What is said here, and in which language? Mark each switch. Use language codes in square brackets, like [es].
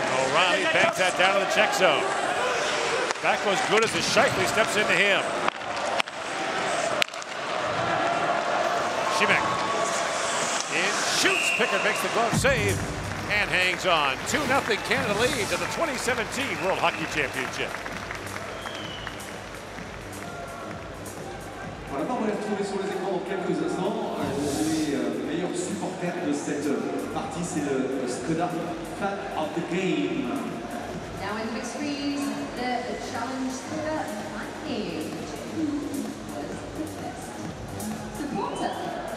[en] O'Reilly banks that down to the Czech zone. That goes good as the Scheifele steps into him. Šimek. In, shoots. Pickard makes the glove save and hangs on. 2-0 Canada leads at the 2017 World Hockey Championship. [fr] Voilà, on va les retrouver sur les écrans dans quelques instants. Les meilleurs supporters de cette partie, c'est le Skoda Fan of the Game. [en] Now in the big screens, the challenge Skoda Fan Game. Who was the best supporter?